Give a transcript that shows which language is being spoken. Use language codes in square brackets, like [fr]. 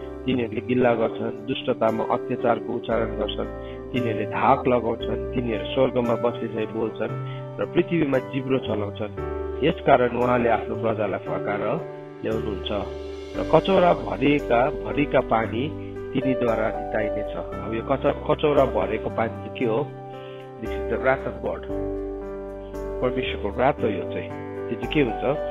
[ne] तिनीहरूले गिल्ला गर्छन्, दुष्टतामा अत्याचारको उच्चारण गर्छन्, तिनीहरूले धाक लगाउँछन्, तिनीहरू स्वर्गमा बसेर बोल्छन् र पृथ्वीमा जिब्रो चलाउँछन्। यसकारण उहाँले आफ्नो प्रजालाई फर्काएर ल्याउनुहुन्छ र कचौरा भरिका पानी तिनीद्वारा निताइनेछ। अब यो कचौरा भरेको पानी चाहिँ के हो? [en] this is the wrath of God, [ne] परमेश्वरको wrath हो यो चाहिँ। त्यो चाहिँ के हुन्छ?